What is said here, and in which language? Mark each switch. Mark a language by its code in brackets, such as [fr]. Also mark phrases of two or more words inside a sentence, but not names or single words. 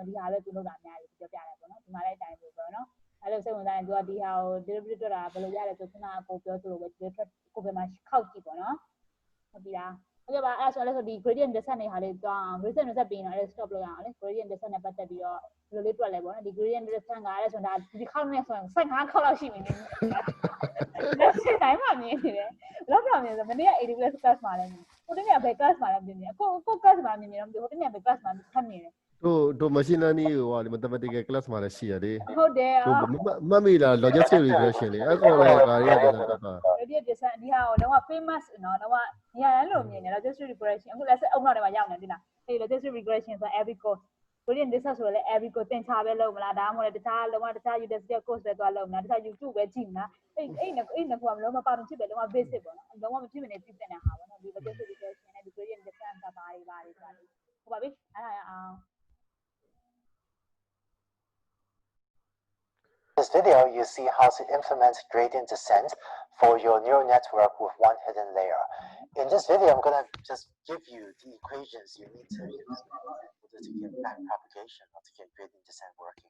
[my] ဒီဟာပဲသူလုပ်တာအများကြီးပြောပြတယ်ပေါ့နော်ဒီမှာလည်းအတိုင်းပဲပေါ့နော်အဲ့လိုစိတ်ဝင်စားရင်သူကဒီဟာကို deliberate ထွက်တာဘယ်လိုရလဲဆိုခုနကကိုပြောသလိုပဲဒီကိုပဲမှာခောက်ကြည့်ပေါ့နော်ဟုတ်ပြီလားဟုတ်ကဲ့ပါအဲ့ဆိုလည်းဆိုဒီ [en] gradient descent [my] တွေဟာလေးတွားအောင် [en] gradient descent [my] ပြီးရင်တော့ stop လုပ်ရအောင်လေ [en] gradient descent [my] နဲ့ပတ်သက်ပြီးတော့ဘယ်လိုလေးတွက်လဲပေါ့နော်ဒီ [en] gradient descent [my] ကလည်းဆိုတာဒီခေါက်နဲ့ဆိုရင်15ခေါက်လောက်ရှိနေတယ်လက်ရှိတိုင်းမှာမြင်နေတယ်ဘယ်တော့မြင်ဆိုမနေ့က 80 plus class မှာလည်းဟိုတနေ့ကဘယ် class မှာလည်းမြင်နေကို class မှာမြင်နေတော့ဟိုတနေ့ကဘယ် class မှာဖတ်နေတယ် တို့ [en] machine learning [my] ဟိုဟာလေ [en] mathematical class [my] မှာလည်းရှိရတယ် ဟုတ်တယ် မှတ်မိလား [en] logistic regression [my] လေအဲ့ကောင်လည်းဒါတွေကပြန်တက်တာ [en] gradient descent [my] ဒီဟာကိုတော့ famous နော်တော့နေရာတိုင်းလိုမြင်နေ [en] logistic regression [my] အခုလည်းစက်အုံနောက်ထဲမှာရောက်နေပြီလားအဲ့ [en] logistic regression [my] ဆို [en] every course gradient descent [my] ဆိုလည်း [en] every course [my] သင်ချပဲလုပ်မလားဒါမှမဟုတ်တခြား [en] university course [my] ပဲသွားလုပ်မလားတခြား YouTube ပဲကြည့်မလားအဲ့နှစ်ခုကလုံးဝပါမဖြစ်ပဲလုံးဝ basic ပေါ့နော်လုံးဝမဖြစ်မနေသိတဲ့ဟာပေါ့နော်ဒီ [en] logistic regression [my] နဲ့ဒီ [en] gradient descent [my] ကဘာတွေဆိုတာဟုတ်ပါပြီအဲ့ဒါရအောင် [en] this video, you see how to implement gradient descent for your neural network with one hidden layer. In this video, I'm going to just give you the equations you need to use to get backpropagation or to get gradient descent working.